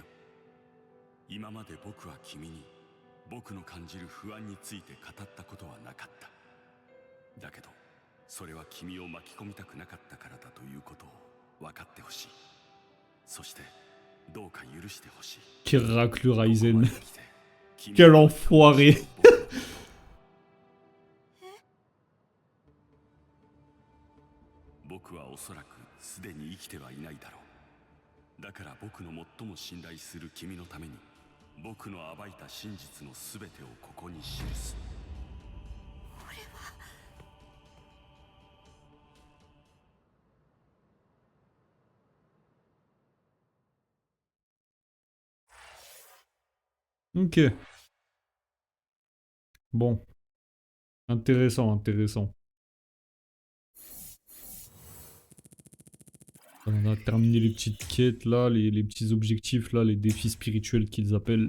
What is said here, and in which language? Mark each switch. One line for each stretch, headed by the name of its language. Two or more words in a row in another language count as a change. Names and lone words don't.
Japanese: 今まで僕は君に僕の感じる不安について語ったことはなかった。だけどそれは君を巻き込みたくなかったからだということを分かってほしい。そしてどうか許してほしい。
French: Quel raclure Aizen. Quel enfoiré.
Japanese: 僕はおそらくすでに生きてはいないだろう。だから僕の最も信頼する君のために、僕の暴いた真実のすべてをここに記す。俺は。
French: Ok. Bon. Intéressant, intéressant. On a terminé les petites quêtes là, les petits objectifs là, les défis spirituels qu'ils appellent.